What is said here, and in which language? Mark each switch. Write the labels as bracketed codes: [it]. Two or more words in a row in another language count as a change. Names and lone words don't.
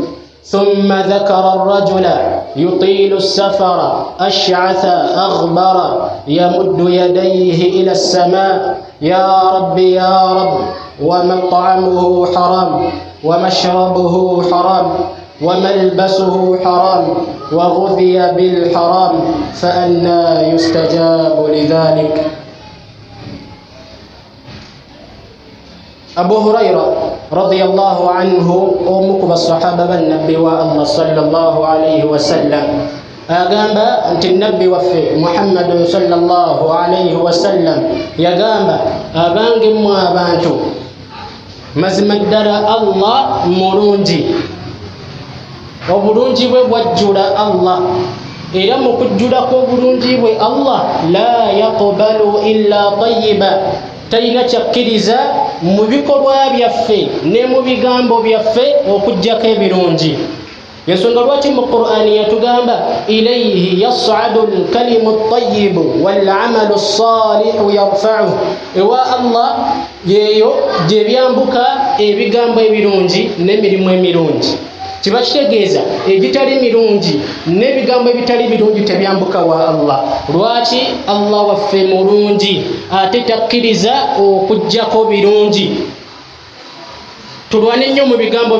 [ar] ثم ذكر الرجل يطيل السفر أشعث أغبر يمد يديه إلى السماء: يا رب يا رب، ومطعمه حرام ومشربه حرام وملبسه حرام وغذي بالحرام فأنى يستجاب لذلك. [lg] Abu Huraira [ar] رضي الله عنه [lg] omu ku basahaba bannabbi wa Allah [ar] صلى الله عليه وسلم [lg] agamba nti nabbi waffe Muhammadun [ar] صلى الله عليه وسلم [lg] yagamba abange mu abantu mazima ddala Allah mulungi obulungi bwe bwajjula Allah era mu kujjula kw'obulungi bwe Allah [ar] لا يقبل إلا طيبا [lg] talina kyakkiriza mu bikolwa byaffe ne mu bigambo byaffe okuggyako ebirungi yensonga lwaki mu Qur'ani yatugamba [ar] إليه يصعد الكلم الطيب والعمل الصالح يرفعه [lg] ewa Allah yeyo gye byambuka ebigambo ebirungi n'emirimu emirungi kiba kitegeeza egitali mirungi n'ebigambo ebitali birungi tebyambuka wa Allah lwaki Allah waffe mulungi ate takkiriza okuggyako birungi tulwane nnyo mu bigambo